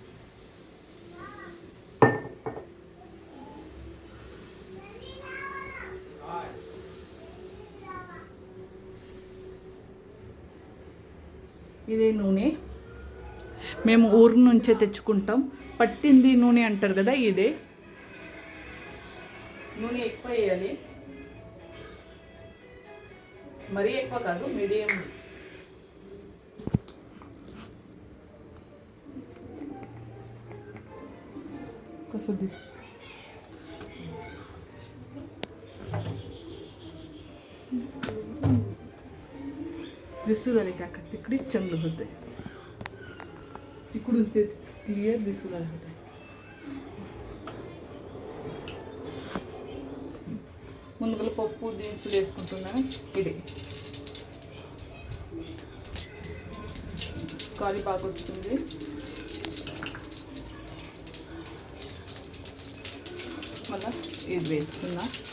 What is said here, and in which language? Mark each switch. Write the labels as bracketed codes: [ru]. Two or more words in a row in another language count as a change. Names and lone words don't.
[te] ఇదే నూనె మేము ఊరు నుంచే తెచ్చుకుంటాం. పట్టింది నూనె అంటారు కదా, ఇదే నూనె. ఎక్కువ వేయాలి, మరీ ఎక్కువ కాదు, మీడియం. [mr] कसं दिसतं दिसू झाले काका, तिकडेच चांगलं होतं, तिकडून ते क्लिअर दिसू लागलं होतं. [te] ముందుగా పప్పు దినుసులు వేసుకుంటున్నాను. ఇది కరివేపాకు వస్తుంది, మళ్ళీ ఇది వేసుకున్నా.